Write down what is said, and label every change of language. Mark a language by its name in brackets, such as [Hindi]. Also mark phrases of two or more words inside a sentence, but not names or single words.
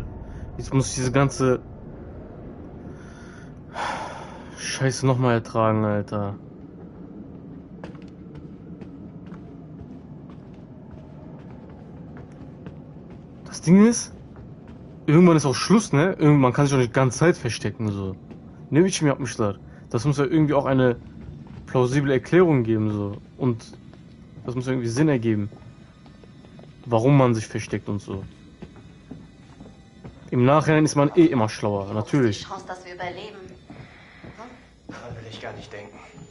[German] Jetzt muss ich diese ganze Scheiße nochmal ertragen, Alter. Das Ding ist, irgendwann ist auch Schluss, ne? Man kann sich auch nicht die ganze Zeit verstecken, so. [Turkish] Ne biçim yapmışlar. [German] Das muss ja irgendwie auch eine plausible Erklärung geben, so. Und das muss irgendwie Sinn ergeben. Warum man sich versteckt und so. Im Nachhinein ist man eh immer schlauer, natürlich. Die Chance, dass wir überleben. Daran will ich gar nicht denken.